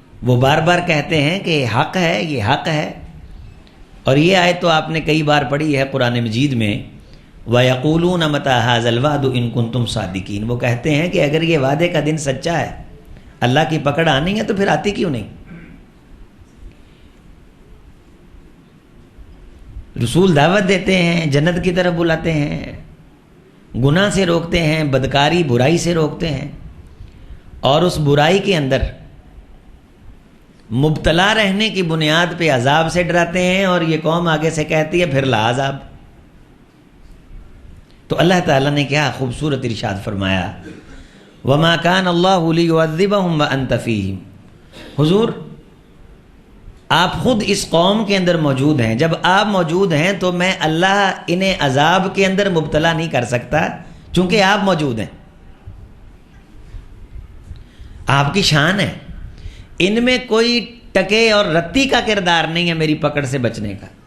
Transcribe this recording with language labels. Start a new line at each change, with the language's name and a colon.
Urdu: وہ بار بار کہتے ہیں کہ حق ہے، یہ حق ہے۔ اور یہ آیت تو آپ نے کئی بار پڑھی ہے قرآن مجید میں،
Arabic: وَيَقُولُونَ مَتَىٰ هَٰذَا الْوَعْدُ إِن كُنتُمْ صَادِقِينَ،
Urdu: وہ کہتے ہیں کہ اگر یہ وعدے کا دن سچا ہے، اللہ کی پکڑ آنی ہے تو پھر آتی کیوں نہیں؟ رسول دعوت دیتے ہیں، جنت کی طرف بلاتے ہیں، گناہ سے روکتے ہیں، بدکاری برائی سے روکتے ہیں، اور اس برائی کے اندر مبتلا رہنے کی بنیاد پہ عذاب سے ڈراتے ہیں، اور یہ قوم آگے سے کہتی ہے پھر لا عذاب۔ تو اللہ تعالیٰ نے کیا خوبصورت ارشاد فرمایا
Arabic: وما كان الله ليعذبهم وانت فيهم.
Urdu: حضور آپ خود اس قوم کے اندر موجود ہیں، جب آپ موجود ہیں تو میں اللہ انہیں عذاب کے اندر مبتلا نہیں کر سکتا چونکہ آپ موجود ہیں. آپ کی شان ہے، ان میں کوئی ٹکے اور رتی کا کردار نہیں ہے میری پکڑ سے بچنے کا.